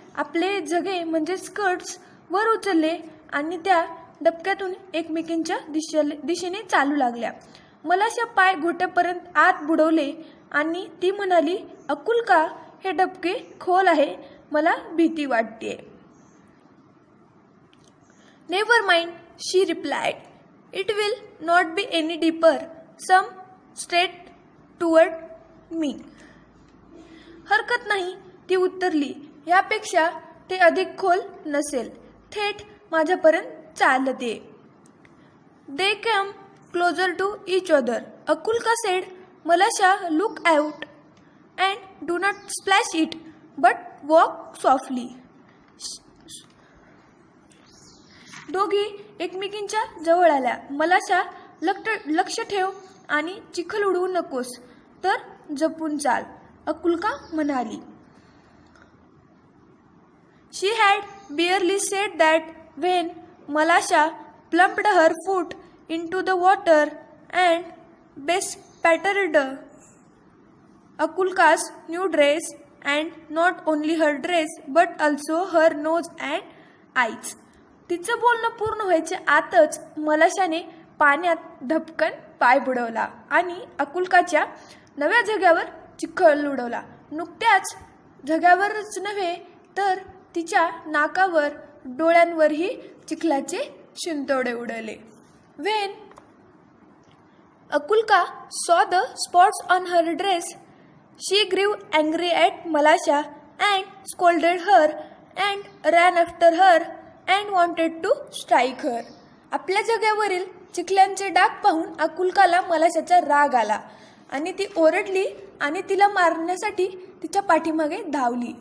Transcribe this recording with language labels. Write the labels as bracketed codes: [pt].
[mr] आपले झगे म्हणजे स्कर्ट्स वर उचलले आणि त्या डबक्यातून एकमेकींच्या दिशेने चालू लागल्या. मलाशा पाय घोट्यापर्यंत आत बुडवले आणि ती म्हणाली, "अकुलका, हे डबके खोल आहे, मला भीती वाटते." [en] "Never mind," she replied. "It will not be any deeper. Some straight toward me." [mr] हरकत नाही, ती उत्तरली. यापेक्षा ते अधिक खोल नसेल, थेट माझ्यापर्यंत चालत ये. [en] They came closer to each other. Akulka said, "Malasha, look out and do not splash it, but walk softly." [mr] दोघी एकमेकींच्या जवळ आल्या. "मलाशा, लक्ष ठेव आणि चिखल उडवू नकोस, तर जपून चाल," अकुलका म्हणाली. [en] She had barely said that when Malasha plumped her foot into the water and bespattered Akulka's new dress, and not only her dress but also her nose and eyes. [mr] तिचं बोलणं पूर्ण व्हायच्या आतच मलाशाने पाण्यात धपकन पाय बुडवला आणि अकुल्काच्या नव्या जग्यावर चिखल उडवला. नुकत्याच जग्यावरच नव्हे तर तिच्या नाकावर डोळ्यांवरही चिखलाचे शिंतोडे उडवले. [en] When Akulka saw the spots on her dress, she grew angry at Malasha and scolded her and ran after her and wanted to strike her. [mr] आपल्या जग्यावरील चिखल्यांचे डाग पाहून अकुल्काला मलाशाचा राग आला आणि ती ओरडली आणि तिला मारण्यासाठी तिच्या पाठीमागे धावली.